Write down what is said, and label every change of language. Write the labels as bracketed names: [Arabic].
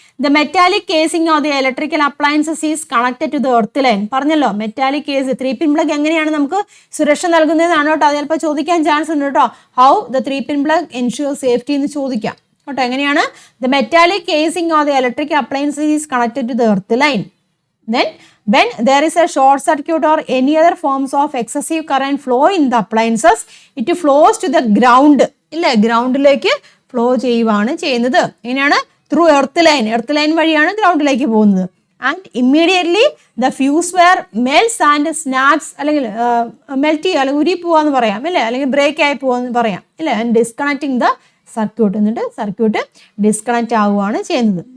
[English] The metallic casing of the electrical appliances is connected to the earth line. [Malayalam] പറഞ്ഞല്ലോ metallic case 3-pin plug എങ്ങനെയാണ് നമുക്ക് സുരക്ഷ നൽകുന്നതെന്നാണ് കേട്ടോ. അത് ചിലപ്പോൾ ചോദിക്കാൻ ചാൻസ് ഉണ്ട് കേട്ടോ. [English] how the 3-pin plug ensure safety [Malayalam] എന്ന് ചോദിക്കാം കേട്ടോ. എങ്ങനെയാണ്? [English] The metallic casing of the electrical appliances is connected to the earth line. Then when there is a short circuit or any other forms of excessive current flow in the appliances, it flows to the ground. [Malayalam] ഇല്ലേ, ഗ്രൗണ്ടിലേക്ക് flow ചെയ്യുവാണ് ചെയ്യുന്നത്. എങ്ങനെയാണ്? Through earth line വഴിയാണ് ഗ്രൗണ്ടിലേക്ക് പോകുന്നത്. [English] and immediately the fuse wire melts and snaps, [Malayalam] അല്ലെങ്കിൽ melt ചെയ്യുക, അല്ലെങ്കിൽ ഉരി പോവാന്ന് പറയാം അല്ലേ, അല്ലെങ്കിൽ ബ്രേക്ക് ആയി പോവാന്ന് പറയാം ഇല്ലേ. [English] and disconnecting the circuit, [Malayalam] എന്നിട്ട് സർക്യൂട്ട് ഡിസ്കണക്റ്റ് ആവുകയാണ് ചെയ്യുന്നത്.